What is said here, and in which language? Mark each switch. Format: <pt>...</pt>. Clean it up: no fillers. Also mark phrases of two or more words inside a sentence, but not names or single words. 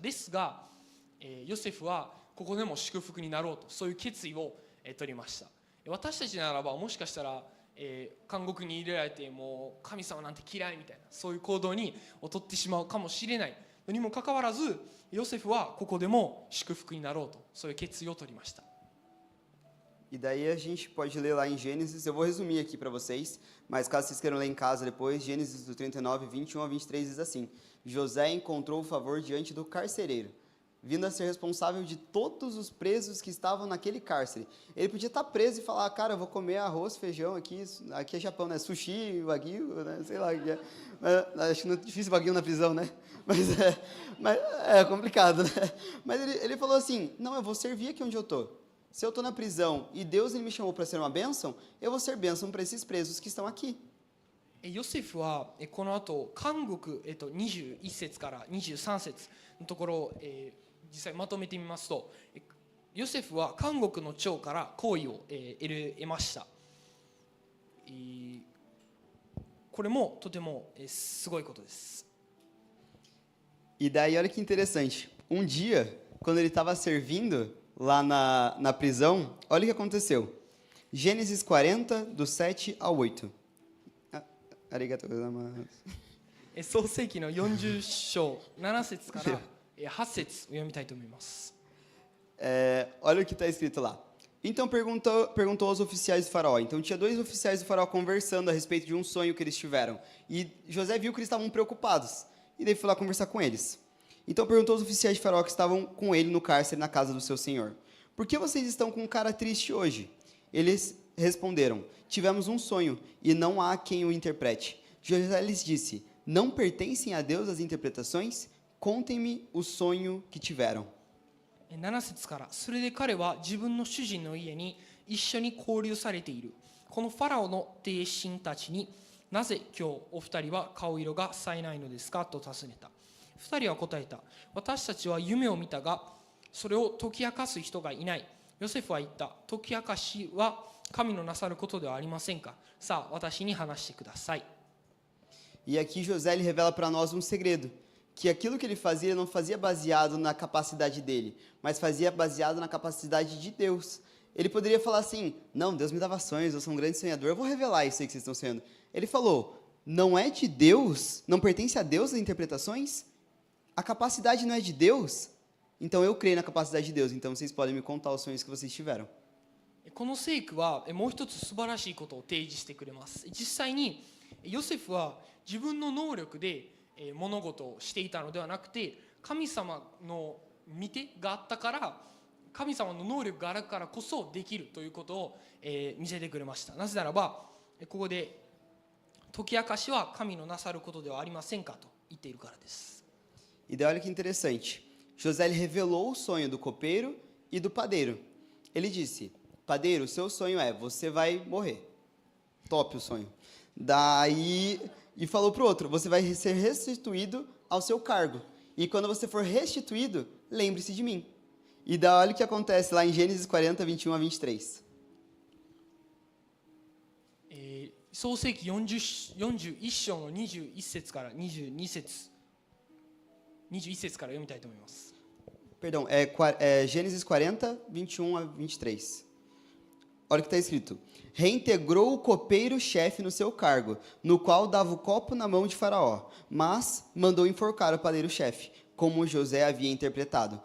<ja>ですがヨセフはここでも祝福になろうと、そういう決意を取りました。私たちならばもしかしたら監獄に入れられてもう神様なんて嫌いみたいな、そういう行動に劣ってしまうかもしれないのにもかかわらず、ヨセフはここでも祝福になろうと、そういう決意を取りました。</ja> <pt>E daí a gente pode ler lá em Gênesis, eu vou resumir aqui para vocês, mas caso vocês queiram ler em casa depois, Gênesis do 39, 21 a 23 diz assim: José encontrou o favor diante do carcereiro, vindo a ser responsável de todos os presos que estavam naquele cárcere. Ele podia estar preso e falar, cara, eu vou comer arroz, feijão aqui é Japão, né? Sushi, wagyu, né? Sei lá o que é. Mas, acho que não é difícil wagyu na prisão, né? Mas é complicado, né? Mas ele falou assim, não, eu vou servir aqui onde eu estou. Se eu estou na prisão e Deus ele me chamou para ser uma bênção, eu vou ser bênção para esses presos que estão aqui.</pt> <ja>ヨセフはこの後監獄21節から23節のところを実際まとめてみますと、ヨセフは監獄の長から好意を得ました。これもとてもすごいことです。</ja> <pt>E daí olha que interessante, dia quando ele estava servindo lá na prisão, olha o que aconteceu. Gênesis 40 do 7 ao 8.</pt> <ja>ありがとうございます. 創世記の40章7節から8節を読みたいと思います。</ja> <pt>Olha o que está escrito lá. Então perguntou aos oficiais do faraó. Então tinha 2 oficiais do faraó conversando a respeito de um sonho que eles tiveram. E José viu que eles estavam preocupados. E daí foi lá conversar com eles. Então perguntou aos oficiais de faraó que estavam com ele no cárcere na casa do seu senhor: por que vocês estão com cara triste hoje? Eles responderam: tivemos um sonho e não há quem o interprete. José lhes disse: não pertencem a Deus as interpretações? Contem-me o sonho que tiveram.</pt> <ja>7 節から、それで彼は自分の主人の家に一緒に交流されているこのファラオの弟子たちに、なぜ今日お二人は顔色が冴えないのですかと尋ねた。二人は答えた。私たちは夢を見たがそれを解き明かす人がいない。ヨセフは言った。解き明かしは神のなさることではありませんか。さあ私に話してください。</ja> <pt>E aqui José ele revela para nós um segredo, que aquilo que ele fazia não fazia baseado na capacidade dele, mas fazia baseado na capacidade de Deus. Ele poderia falar assim, não, Deus me dava sonhos, eu sou um grande sonhador, eu vou revelar isso aí que vocês estão sonhando. Ele falou, não é de Deus, não pertence a Deus as interpretações? A capacidade não é de Deus? Então eu creio na capacidade de Deus, então vocês podem me contar os sonhos que vocês tiveram.</pt> <ja>この聖句はもう一つ素晴らしいことを提示してくれます。実際にヨセフは自分の能力で物事をしていたのではなくて、神様の見てがあったから、神様の能力があるからこそできるということを見せてくれました。なぜならばここで解き明かしは神のなさることではありませんかと言っているからです。</ja> <pt>E daí olha que interessante. José ele revelou o sonho do copeiro e do padeiro. Ele disse, padeiro, o seu sonho é, você vai morrer. Top o sonho. Daí, e falou para o outro, você vai ser restituído ao seu cargo. E quando você for restituído, lembre-se de mim. E daí olha o que acontece lá em Gênesis 40, 21 a 23.</pt> <ja>創世記41章の21節から22節21節から読みたいと思います。</ja> <pt>Perdão, Gênesis 40, 21 a 23. Olha o que está escrito. Reintegrou o copeiro-chefe no seu cargo, no qual dava o copo na mão de Faraó, mas mandou enforcar o padeiro-chefe, como José havia interpretado.</pt>